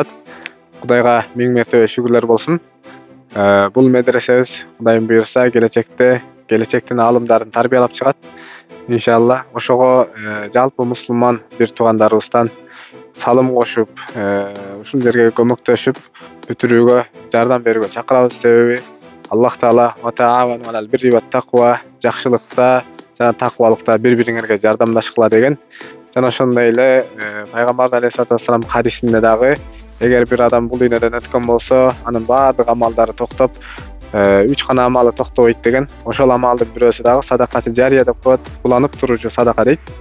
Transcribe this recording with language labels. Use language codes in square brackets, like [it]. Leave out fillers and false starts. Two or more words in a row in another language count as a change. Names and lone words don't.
[ky] Кудайга миң мертебе шүгүрлөр болсун. Бул медресебиз Кудайым буйрса келечектин аалымдарын тарбиялап чыгат. Иншалла, ошого жалпы мусулман бир туугандарыбыздан салым кошуп, ушул жерге көмөктөшүп, бүтүрүүгө, жардам берүүгө чакырабыз. Себеби Аллах Таала [ar] وتعاونوا على البر والتقوى, [ky] жакшылыкта жана таквалыкта бири-бириңерге жардамдашкыла деген. Жана ошондой эле пайгамбарыбыз [ar] عليه الصلاة والسلام [ky] хадисинде дагы эгер бир адам бул дүйнөдөн өткөн болсо, анын баардык амалдары токтоп, 3 гана амалы токтобойт деген. Ошол амалдын бирөөсү дагы [ar] صدقة جارية [ky] деп коет, уланып туруучу садака дейт.